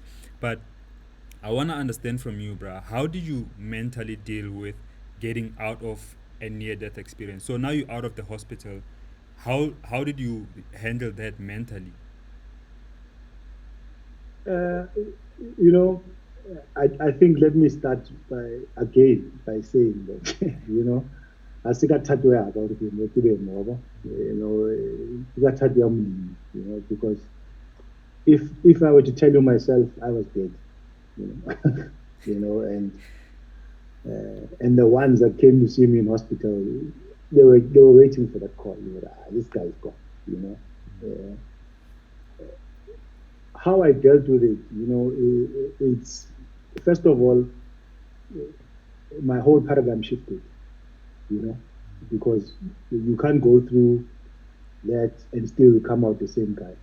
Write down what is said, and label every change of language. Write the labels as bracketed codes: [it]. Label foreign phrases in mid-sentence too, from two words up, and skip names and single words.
[en] But I want to understand from you, bruh. How did you mentally deal with getting out of a near-death experience? So now you're out of the hospital. How did you handle that mentally? yeah. You know, I think let me start by saying that [tn] a se ka thato ya ka gore ke be mobo, ke ka thato ya Modimo, [en] because if I were to tell you myself, I was dead, you know, and the ones that came to see me in hospital, they were waiting for that call. This guy's gone, you know. Uh, how I dealt with it, it's first of all, my whole paradigm shifted, you know, because you can't go through that and still come out the same guy.